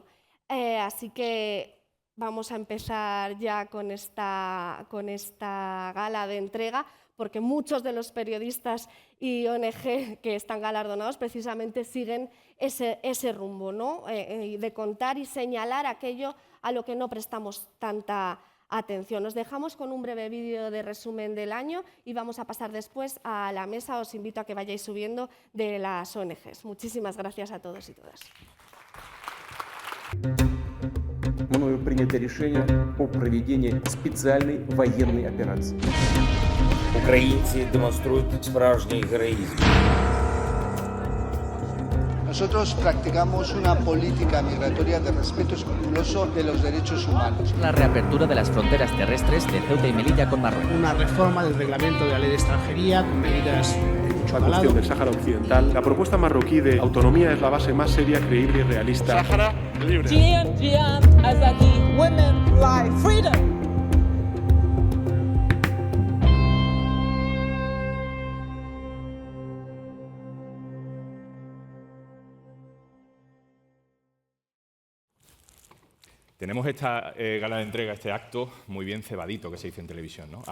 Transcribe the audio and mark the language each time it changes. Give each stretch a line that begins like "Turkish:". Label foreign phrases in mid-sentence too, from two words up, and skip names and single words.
Spanish: Así que vamos a empezar ya con esta gala de entrega, porque muchos de los periodistas y ONG que están galardonados precisamente siguen ese rumbo, ¿no? De contar y señalar aquello a lo que no prestamos tanta atención. Os dejamos con un breve vídeo de resumen del año y vamos a pasar después a la mesa. Os invito a que vayáis subiendo de las ONGs. Muchísimas gracias a todos y todas.
Russian: Мною принято решение о проведении специальной военной операции.
Ukrainian: Українці демонструють справжній героїзм.
Spanish: Nosotros practicamos una política migratoria de respeto escrupuloso de los derechos humanos. La reapertura de las fronteras terrestres de Ceuta y Melilla con Marruecos. Una reforma del reglamento de la ley de extranjería con medidas de mucho calado. La cuestión del Sáhara Occidental. La propuesta marroquí de autonomía es la base más seria, creíble y realista. Sáhara libre.
English: Women, life, freedom.
Spanish: Tenemos esta gala de entrega, este acto muy bien cebadito que se dice en televisión, ¿no?